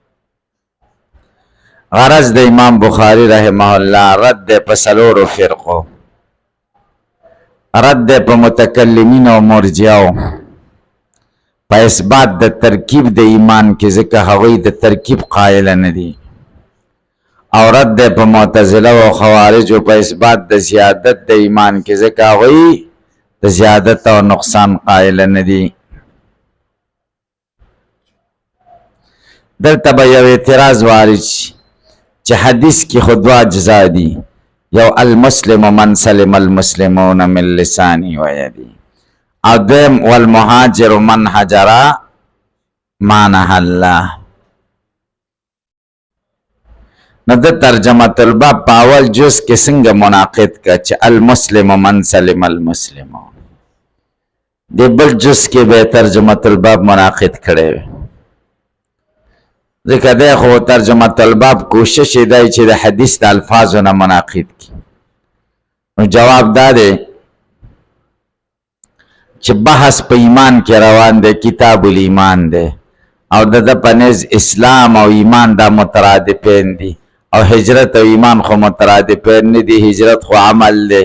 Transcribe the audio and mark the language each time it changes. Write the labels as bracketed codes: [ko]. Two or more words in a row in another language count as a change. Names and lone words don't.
[ps] غرض د امام بخاری رحمه الله رد دی په څلورو فرقو، رد دی په متکلمین او مرجعو په اثبات د ترکیب د ایمان کې، ځکه هغوی د ترکیب قائل نه دي، او رد دی په معتزله او خوارجو په اثبات د زیادت د ایمان کې، ځکه هغوی د زیادت او نقصان قائل نه دي. دلته به یو اعتراض وارد شي چې حدیث کې خو دوه اجزا دي، یو [ar] المسلم من سلم المسلمون من لسانی و یدی، [ps] او دویم [ar] والمهاجر من هجر ما نهى الله. [ps] نو د ترجمه الباب په اول جز کې څنګه مناقض کا چې [ar] المسلم من سلم المسلمون، [ps] د بل جز کې به ترجمه الباب مناقض کړي، ځکه دی خو ترجمه الباب کوشش دی چې د حدیث د الفاظو نه مناقض کړي. نو جواب دا دی چې بحث په ایمان کې روان دی، کتاب الایمان دی، او د په نزد اسلام او ایمان دا مترادفین دي، او هجرت او ایمان خو مترادفین نه دي، هجرت خو عمل دی.